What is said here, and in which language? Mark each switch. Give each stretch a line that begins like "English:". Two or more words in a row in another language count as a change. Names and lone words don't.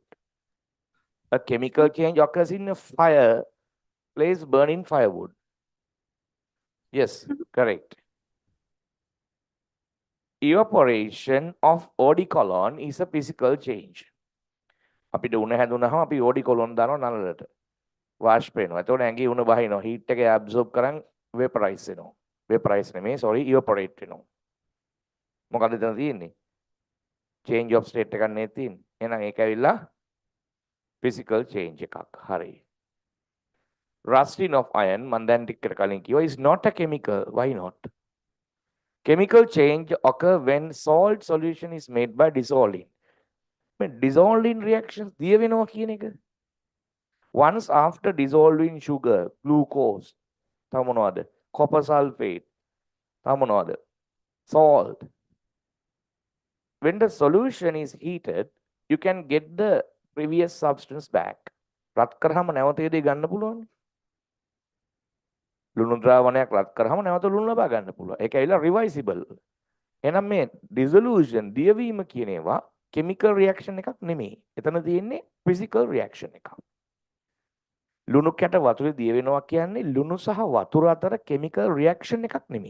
English: A chemical change occurs in a fireplace burning firewood. Yes, correct. Evaporation of eau de cologne is a physical change.
Sinhala: අපිට උණ හැදුනහම අපි
English: eau de cologne
Sinhala: දානවා නළලට. වාෂ්ප වෙනවා. එතකොට ඇඟේ උණ බහිනවා. heat එක absorb කරන් vaporize වෙනවා. vaporize නෙමෙයි
English: sorry evaporate
Sinhala: වෙනවා. මොකද එතන තියෙන්නේ?
English: change of state
Sinhala: එකක් නේ තියෙන්නේ. එහෙනම් ඒක ඇවිල්ලා
English: physical change
Sinhala: එකක්. හරි.
English: Rusting of iron
Sinhala: මම දැන් ටිකකට කලින් කිව්වා
English: is not a chemical. Why not? Chemical change occur when salt solution is made by dissolving. Dissolving reactions
Sinhala: දිය වෙනවා කියන එක.
English: Once after dissolving sugar, glucose,
Sinhala: තව මොනවද?
English: Copper sulfate,
Sinhala: තව මොනවද?
English: Salt. When the solution is heated, you can get the previous substance back.
Sinhala: රත් කරාම නැවත ඒ දේ ගන්න පුළුවන්. ලුණු ද්‍රාවණයක් රත් කරාම නැවත ලුණු ලබා ගන්න පුළුවන්. ඒක ඇවිල්ලා reversible. එහෙනම් මේ dissolution දියවීම කියන ඒවා
English: chemical reaction
Sinhala: එකක් නෙමෙයි. එතන තියෙන්නේ
English: physical reaction
Sinhala: එකක්. ලුණු කැට වතුරේ දිය වෙනවා කියන්නේ ලුණු සහ වතුර අතර
English: chemical reaction
Sinhala: එකක් නෙමෙයි.